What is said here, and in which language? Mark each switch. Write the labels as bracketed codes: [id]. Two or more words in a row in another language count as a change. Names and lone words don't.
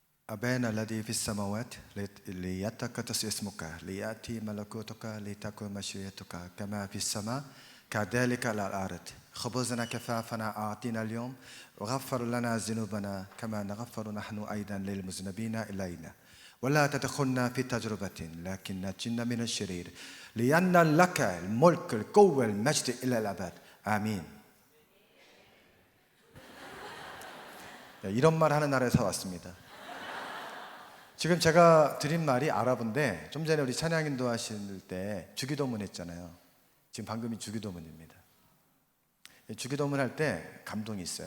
[ar] أبانا الذي في السماوات ليتقدس اسمك ليأتي ملكوتك لتكن مشيئتك كما في السماء كذلك على الأرض خبزنا كفافنا أعطنا اليوم وغفر لنا ذنوبنا كما نغفر نحن أيضا للمذنبين إلينا ولا تدخلنا في تجربة لكن نجنا من الشرير لأن لك الملك القوة المجد إلى الأبد 아멘. [ko] 이런 말 하는 나라에서 왔습니다. 지금 제가 드린 말이 아랍인데 좀 전에 우리 찬양 인도하실 때 주기도문 했잖아요. 지금 방금이 주기도문입니다. 주기도문 할 때 감동이 있어요.